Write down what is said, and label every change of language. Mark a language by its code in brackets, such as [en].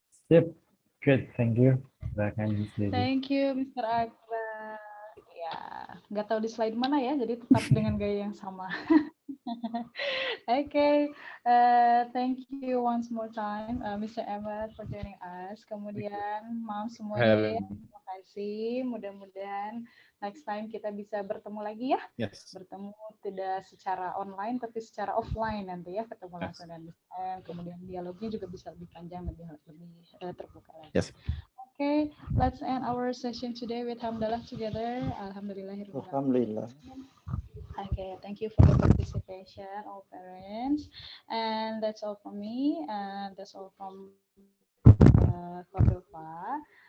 [en] Sip. Good, thank you. Silakan Miss Devi. Thank you, Mr. Akbar. [id] Ya, nggak tahu di slide mana ya, jadi tetap dengan gaya yang sama. [en] Okay, thank you once more time, Mr. Ahmad for joining us. [id] Kemudian, Mam semuanya ya, terima kasih. Mudah-mudahan [en] next time [id] kita bisa bertemu lagi ya. [en] Yes. [id] Bertemu tidak secara online, tapi secara offline nanti ya, ketemu langsung dan kemudian dialognya juga bisa lebih panjang, lebih terbuka lagi. [en] Yes. Okay, let's end our session today with hamdalah together. [ar] Alhamdulillah. [en] Okay, thank you for the participation, all parents. And that's all from me. And that's all from Kodofa.